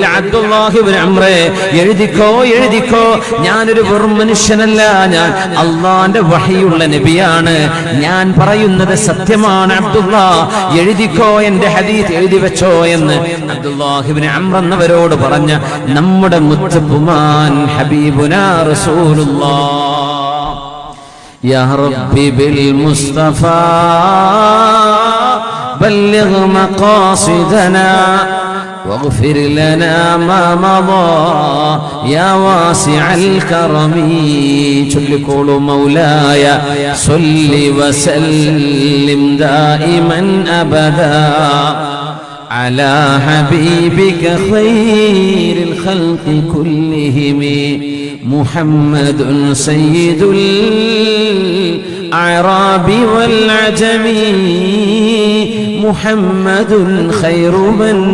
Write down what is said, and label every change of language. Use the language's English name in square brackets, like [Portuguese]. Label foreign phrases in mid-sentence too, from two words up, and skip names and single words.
[Malayalam] അബ്ദുല്ലാഹി ഇബ്നു അംറേ, എഴുതിക്കോ, എഴുതിക്കോ, ഞാനൊരു വെറും മനുഷ്യനല്ല, ഞാൻ അള്ളാന്റെ വഹിയുള്ള നബിയാണ്, ഞാൻ പറയുന്നത് സത്യമാണ്. അബ്ദുല്ലാ, എഴുതിക്കോ, എന്റെ ഹദീസ് എഴുതി വെച്ചോ എന്ന് അബ്ദുല്ലാഹി ഇബ്നു അംർ എന്നവരോട് പറഞ്ഞ നമ്മുടെ മുത്തുബുമാൻ [Arabic] حبيبنا رسول الله. يا ربي بالمصطفى بلغ مقاصدنا واغفر لنا ما مضى يا واسع الكرم. ചൊല്ലിക്കോളൂ مولاي صل وسلم دائما أبدا على حبيبك خير الخلق كلهم محمد سيد الأعراب والعجم محمد خير من